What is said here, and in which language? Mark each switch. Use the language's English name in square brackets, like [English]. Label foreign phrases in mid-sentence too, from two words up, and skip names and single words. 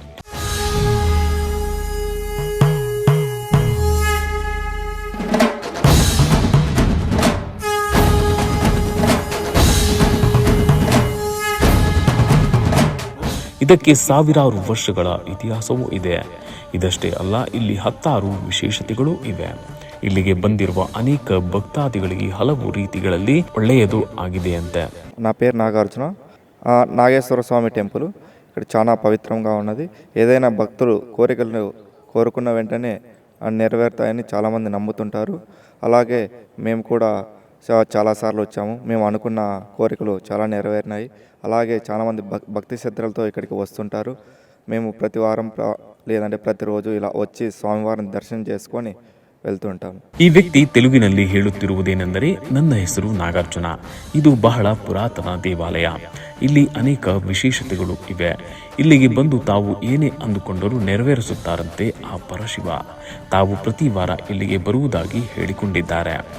[Kannada] ಇದಕ್ಕೆ ಸಾವಿರಾರು ವರ್ಷಗಳ ಇತಿಹಾಸವೂ ಇದೆ. ಇದಷ್ಟೇ ಅಲ್ಲ, ಇಲ್ಲಿ 10 ವಿಶೇಷತೆಗಳು ಇವೆ. ಇಲ್ಲಿಗೆ ಬಂದಿರುವ ಅನೇಕ ಭಕ್ತಾದಿಗಳಿಗೆ ಹಲವು ರೀತಿಗಳಲ್ಲಿ ಒಳ್ಳೆಯದು ಆಗಿದೆಯಂತೆ. [Telugu] నా పేరు నాగార్జున. నాగేశ్వర స్వామి టెంపుల్ ఇక్కడ చాలా పవిత్రంగా ఉన్నది. ఏదైనా భక్తులు కోరికలను కోరుకున్న వెంటనే నెరవేరుతాయని చాలామంది నమ్ముతుంటారు. అలాగే మేము కూడా చాలాసార్లు వచ్చాము. మేము అనుకున్న కోరికలు చాలా నెరవేరినాయి. అలాగే చాలామంది భక్తి శ్రద్ధలతో ఇక్కడికి వస్తుంటారు. మేము ప్రతి వారం లేదంటే ప్రతిరోజు ఇలా వచ్చి స్వామివారిని దర్శనం చేసుకొని వెళ్తుంటాము. [Kannada] ಈ ವ್ಯಕ್ತಿ ತೆಲುಗಿನಲ್ಲಿ ಹೇಳುತ್ತಿರುವುದೇನೆಂದರೆ, ನನ್ನ ಹೆಸರು ನಾಗಾರ್ಜುನ. ಇದು ಬಹಳ ಪುರಾತನ ದೇವಾಲಯ. ಇಲ್ಲಿ ಅನೇಕ ವಿಶೇಷತೆಗಳು ಇವೆ. ಇಲ್ಲಿಗೆ ಬಂದು ತಾವು ಏನೇ ಅಂದುಕೊಂಡರೂ ನೆರವೇರಿಸುತ್ತಾರಂತೆ ಆ ಪರಶಿವ. ತಾವು ಪ್ರತಿ ವಾರ ಇಲ್ಲಿಗೆ ಬರುವುದಾಗಿ ಹೇಳಿಕೊಂಡಿದ್ದಾರೆ.